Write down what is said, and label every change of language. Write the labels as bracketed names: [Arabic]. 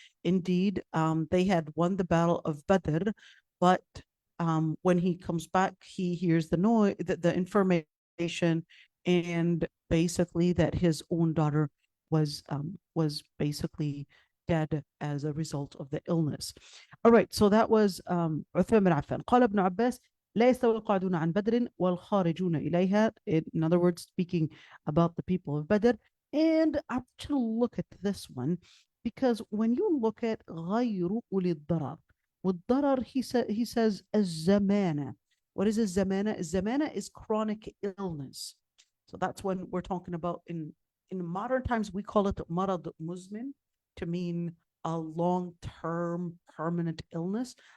[English] Indeed, they had won the Battle of Badr, but when he comes back, he hears the noise, the information, and basically that his own daughter was basically dead as a result of the illness. All right, so that was Uthman bin Affan. [Arabic] قال ابن عباس لا يستوي القاعدون عن بدر والخارجون إليها. [English] In other words, speaking about the people of Badr. And I want you to look at this one, because when you look at [Arabic] غير أولي الضرر, [English] والضرر he says الزمانة. What is الزمانة? الزمانة is chronic illness. So that's when we're talking about in modern times we call it [Arabic] مرض مزمن, [English] to mean a long-term permanent illness.